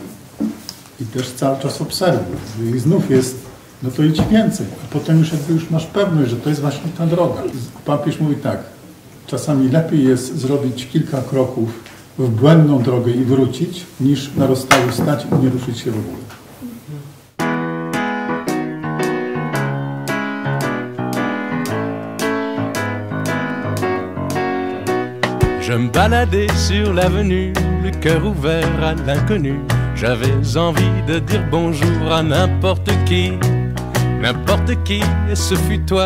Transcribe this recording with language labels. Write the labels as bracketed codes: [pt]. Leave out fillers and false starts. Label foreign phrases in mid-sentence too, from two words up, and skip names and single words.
[pl] I też cały czas obserwuj. Jeżeli znów jest, no to idź więcej. A potem już masz pewność, że to jest właśnie ta droga. Papież mówi tak, czasami lepiej jest zrobić kilka kroków w błędną drogę i wrócić, niż na rozstaju stać i nie ruszyć się w ogóle. [fr] Je me baladais sur l'avenue, le cœur ouvert à l'inconnu. J'avais envie de dire bonjour à n'importe qui, et ce fut toi.